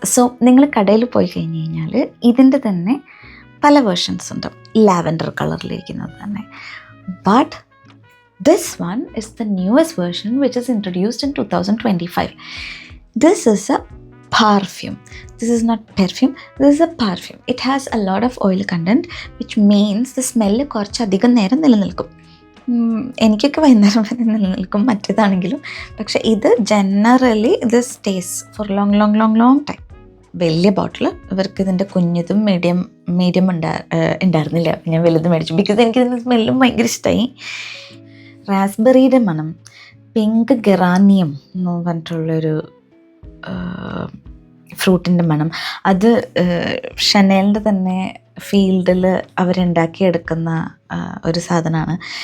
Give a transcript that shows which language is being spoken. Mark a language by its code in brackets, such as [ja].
[ml] So നിങ്ങൾ കടയിൽ പോയി കഴിഞ്ഞ് കഴിഞ്ഞാൽ ഇതിൻ്റെ തന്നെ പല വേർഷൻസ് ഉണ്ട്, ലാവൻഡർ കളറിലിരിക്കുന്നത് തന്നെ. [en] But this one is the newest version which is introduced in 2025. This is a perfume. This is not perfume, this is a perfume. It has a lot of oil content, which means the smell [ml] കുറച്ചധികം നേരം നിലനിൽക്കും. എനിക്കൊക്കെ വൈകുന്നേരം വരെ നിലനിൽക്കും മറ്റേതാണെങ്കിലും. പക്ഷേ ഇത് generally ഇത് [en] Stays for long long long long time. [ml] വലിയ ബോട്ടിൽ, ഇവർക്ക് ഇതിൻ്റെ കുഞ്ഞതും മീഡിയം ഉണ്ടായിരുന്നില്ല, ഞാൻ വലുത് മേടിച്ചു. ബിക്കോസ് എനിക്കിതിൻ്റെ സ്മെല്ലും ഭയങ്കര ഇഷ്ടമായി. റാസ്ബെറിയുടെ മണം, പിങ്ക് ഗെറാനിയം എന്ന് പറഞ്ഞിട്ടുള്ളൊരു ഫ്രൂട്ടിൻ്റെ മണം, അത് ഷനേലിൻ്റെ തന്നെ ഫീൽഡിൽ അവരുണ്ടാക്കിയെടുക്കുന്ന ഒരു സാധനമാണ്.